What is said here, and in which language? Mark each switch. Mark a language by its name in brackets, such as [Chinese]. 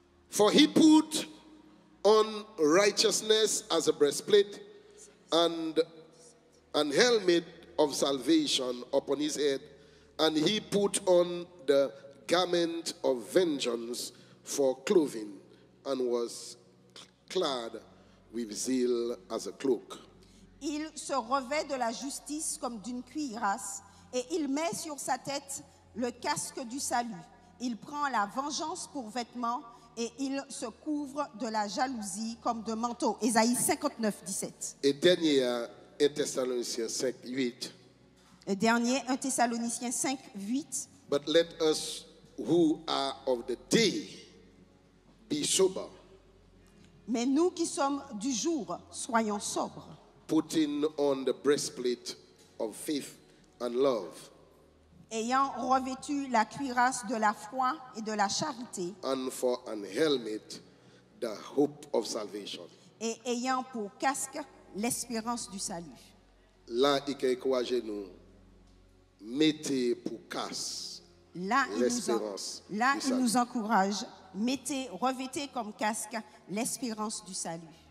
[English] For he put on righteousness as a breastplate and an helmet of salvation upon his head, and he put on the garment of vengeance for clothing, and was clad with zeal as a cloak. [French] Il se revêt de la justice comme d'une cuirasse Et il met sur sa tête le casque du salut. Il prend la vengeance pour vêtement et il se couvre de la jalousie comme de manteau. Ésaïe 59, 17. Et dernier, 1 Thessaloniciens 5, 8. Et dernier, 1 Thessaloniciens 5, 8. [English] But let us who are of the day be sober. [French] Mais nous qui sommes du jour, soyons sobres. [English] Putting on the breastplate of faith and love. [French] Ayant revêtu la cuirasse de la foi et de la charité. [English] And for an helmet, the hope of salvation. [French] Et ayant pour casque l'espérance du salut. Là, il faut encourager nous. Mettez pour casque l'espérance du salut. Il nous encourage. Mettez, revêtez comme casque l'espérance du salut.